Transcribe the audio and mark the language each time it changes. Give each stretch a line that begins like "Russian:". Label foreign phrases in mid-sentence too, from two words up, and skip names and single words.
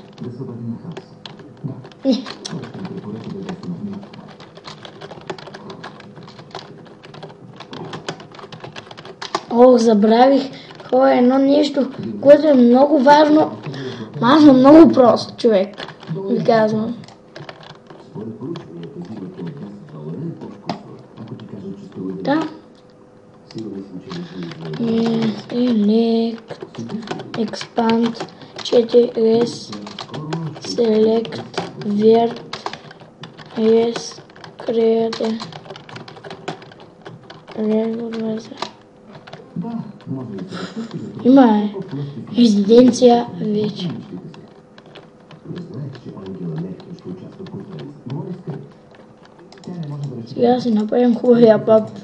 Bulgarian: Ох, забравих хора едно нещо, което е много важно, но аз съм много прост човек, ви казвам. Да.
English: Select, expand, 4S, select, vert, yes, create,
Bulgarian: има резиденция вече. Сега си направим хубавия път.